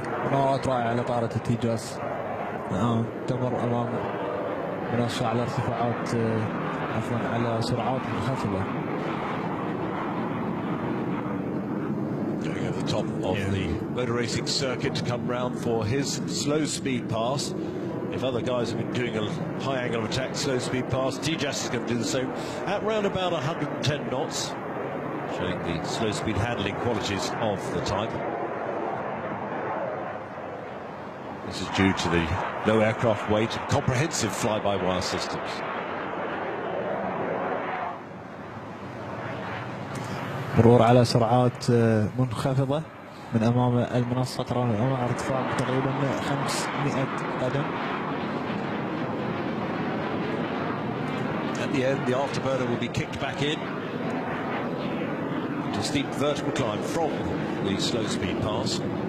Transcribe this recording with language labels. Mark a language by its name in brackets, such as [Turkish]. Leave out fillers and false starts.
[Arabic] مناورات رائعة لطائرة التيجاس. الآن تمر أمام منصة على ارتفاعات عفوا على سرعات منخفضة. [English] Going over the top of the motor racing circuit to come round for his slow speed pass. If other guys have been doing a high angle of attack, slow speed pass, Tejas is going to do the same at round about 110 knots, showing the slow speed handling qualities of the type. This is due to the low aircraft weight and comprehensive fly-by-wire systems. [Arabic] مرور على سرعات منخفضة من أمام المنصة، ترى الآن على ارتفاع تقريبا 500 قدم. [English] At the end, the afterburner will be kicked back in to a steep vertical climb from the slow speed pass.